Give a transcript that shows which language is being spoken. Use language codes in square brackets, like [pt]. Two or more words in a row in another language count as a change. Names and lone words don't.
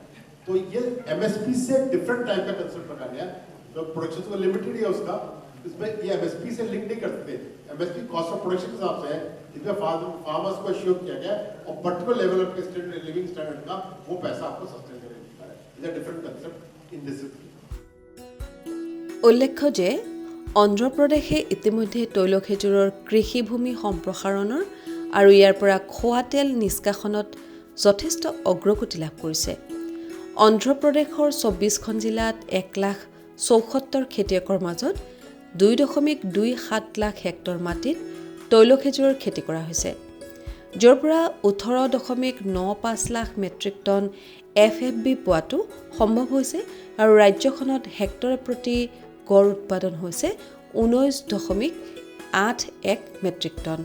[hi] तो ये MSP से [en] different type [hi] का कंसेप्ट रखा गया, जो प्रोडक्शन को लिमिटेड है उसका, इसमें ये MSP से लिंक नहीं कर सकते, MSP [en] cost of production [hi] के हिसाब से है, इसमें फार्मर्स को एश्योर किया गया और [en] particular level of living standard [hi] का वो पैसा आपको सस्टेन करने देता है। [en] is a different concept in this. [as] উল্লেখ্য যে অন্ধ্ৰপ্ৰদেশে ইতিমধ্যে তৈল খেজুৰৰ কৃষিভূমি সম্প্ৰসাৰণৰ আৰু ইয়াৰ পৰা খোৱা তেল নিষ্কাশনত যথেষ্ট অগ্ৰগতি লাভ কৰিছে। অন্ধ্ৰপ্ৰদেশৰ 24খন জিলাত 1,74,000 খেতিয়কৰ মাজত 2.27 লাখ হেক্টৰ মাটিত তৈল খেজুৰৰ খেতি কৰা হৈছে, য'ৰ পৰা 18.95 লাখ [en] metric ton [as] FFB পোৱাটো সম্ভৱ হৈছে আৰু ৰাজ্যখনত হেক্টৰ প্ৰতি গড় উৎপাদন হৈছে 19.81 [en] metric ton.